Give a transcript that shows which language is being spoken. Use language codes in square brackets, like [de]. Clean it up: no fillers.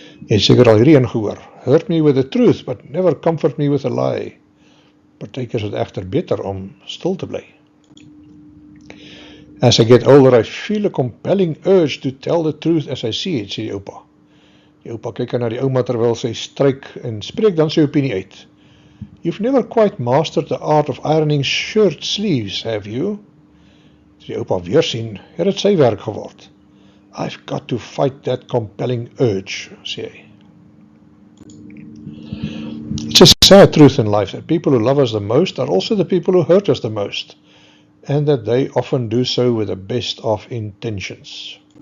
[af] Jy het seker al hierdie ingehoor. [en] Hurt me with the truth, but never comfort me with a lie. [af] Partykeer is dit egter beter om stil te bly. [en] As I get older, I feel a compelling urge to tell the truth as I see it, [af] sê die oupa. Die oupa kyk na die ouma terwyl sy stryk en spreek dan sy opinie uit. [en] You've never quite mastered the art of ironing shirt sleeves, have you? [af] As die oupa weer sien, het dit sy werk geword. [en] I've got to fight that compelling urge, [af] sê hy. [en] It's a sad truth in life that people who love us the most are also the people who hurt us the most. and that they often do so with the best of intentions.